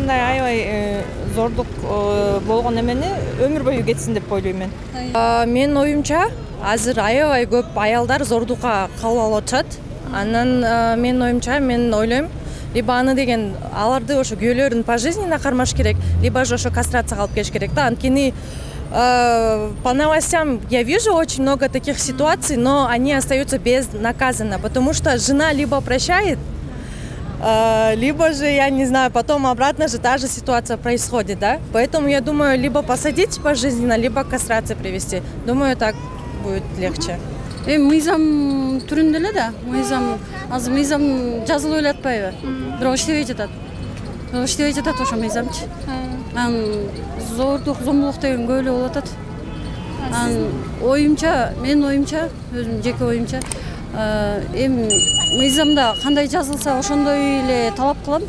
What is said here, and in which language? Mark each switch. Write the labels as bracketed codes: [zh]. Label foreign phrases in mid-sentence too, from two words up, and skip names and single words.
[ky] Жанакындай аябай зордук болгон эмени өмүр бою кетсин деп ойлойм мен. Менин оюмча азыр аябай көп аялдар зордукка кабыл алып атышат. Анан менин оюмча мен ойлойм, либо аны деген аларды ошо күйөөлөрүн пожизненно кармаш керек, [ru] либо же [ky] ошо кастрацияга алып келиш керек да. [ru] Анткени по новостям я вижу очень много таких ситуаций, но они остаются безнаказанно, потому что жена либо прощает, либо же, я не знаю, потом обратно же та же ситуация происходит, да. Поэтому я думаю, либо посадить пожизненно, либо к кастрации привести. Думаю, так будет легче. [ky] Мыйзам түрүндө эле да. Азыр мыйзам жазылып эле атпайбы? Бирок иштебей жатат. Иштебей жатат ошо мыйзамчы. Зордук, зомбулук деген көп эле болуп атат. Оюмча, менин оюмча, өзүм жеке оюмча, эми мыйзамда кандай жазылса ошондой эле талап кылам.